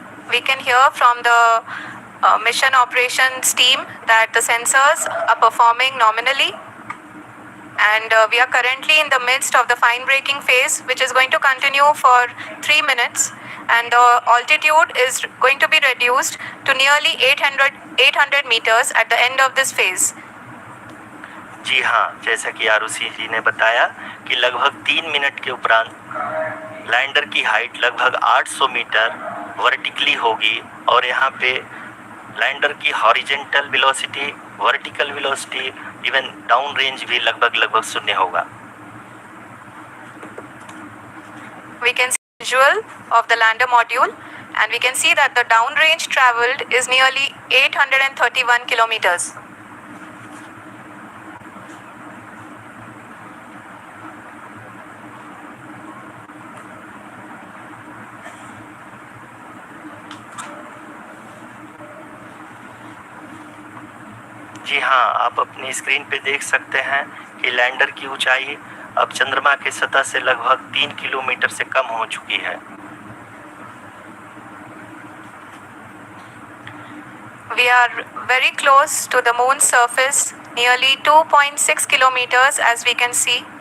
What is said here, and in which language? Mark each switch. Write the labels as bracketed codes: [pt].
[en] We can hear from the mission operations team that the sensors are performing nominally, and we are currently in the midst of the fine braking phase, which is going to continue for 3 minutes, and the altitude is going to be reduced to nearly 800 meters at the end of this phase. [hi] जी हाँ, जैसा कि आरुषि जी ने बताया कि लगभग 3 minute के उपरांत lander की हाइट लगभग 800 मीटर वर्टिकली होगी और यहाँ पे लैंडर की horizontal velocity, vertical velocity, even down range भी लगभग शून्य होगा। [en] We can see visual of the lander module, and we can see that the down range traveled is nearly 831 kilometers. [hi] जी हाँ, आप अपनी स्क्रीन पे देख सकते हैं कि लैंडर की ऊंचाई अब चंद्रमा के सतह से लगभग 3 किलोमीटर से कम हो चुकी है। [en] We are very close to the moon's surface, nearly 2.6 kilometers as we can see.